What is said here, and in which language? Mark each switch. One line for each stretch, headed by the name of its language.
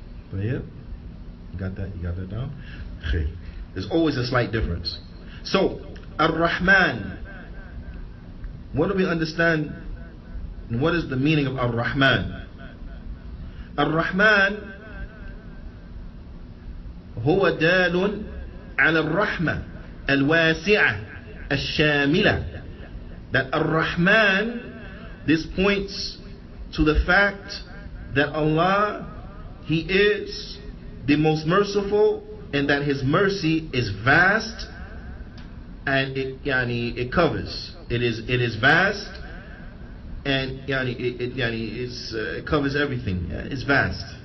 English: But yeah, you got that down? Okay. There's always a slight difference. So, Ar-Rahman, what do we understand? And what is the meaning of Ar-Rahman?
Arabic: Ar-Rahman هو دال على الرحمة الواسعة الشاملة.
English: That Ar-Rahman, this points to the fact that Allah, He is the most merciful, and that His mercy is vast, and it covers. It is vast, and it covers everything. It's vast.